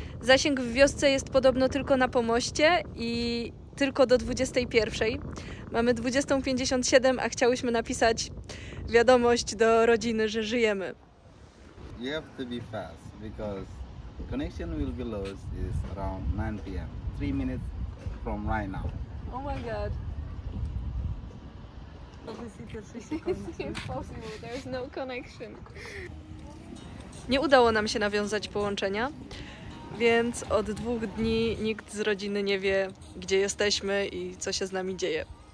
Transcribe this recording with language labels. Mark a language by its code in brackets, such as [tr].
[pl] Zasięg w wiosce jest podobno tylko na pomoście i tylko do 21. Mamy 20:57, a chciałyśmy napisać wiadomość do rodziny, że żyjemy. [en] You have to be fast because connection will be lost is around 9 p.m. 3 minutes from right now. Oh my god. It's impossible, there is no connection. [pl] Nie udało nam się nawiązać połączenia, więc od 2 dni nikt z rodziny nie wie, gdzie jesteśmy i co się z nami dzieje.